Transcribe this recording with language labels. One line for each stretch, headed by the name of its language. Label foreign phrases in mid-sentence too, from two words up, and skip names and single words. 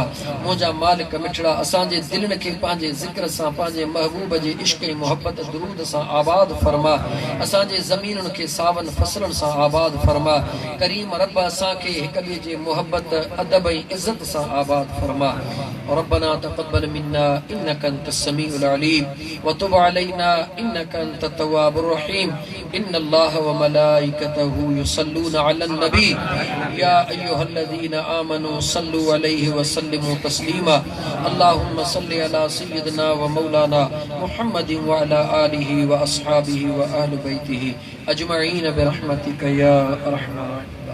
Sindhi: मुंहिंजा मालिक मिठड़ा असांजे दिलनि खे पंहिंजे ज़िक्र सां पंहिंजे महबूब जे इश्क़ ऐं मोहब्बत दुरूद सां आबाद फरमा। असांजे ज़मीनुनि खे सावन फसलनि सां आबाद फरमा। करीम रब असांखे हिक ॿिए जे मोहब्बत अदब ऐं इज़त सां आबाद फरमा।
Arabic: ربنا تقبل منا إنك أنت السميع العليم وتب علينا إنك أنت التواب الرحيم. إن الله وملائكته يصلون على النبي يا أيها الذين آمنوا صلوا عليه وسلموا تسليما. اللهم صل على سيدنا ومولانا محمد وعلى آله وأصحابه وأهل بيته أجمعين برحمتك يا أرحم الراحمين.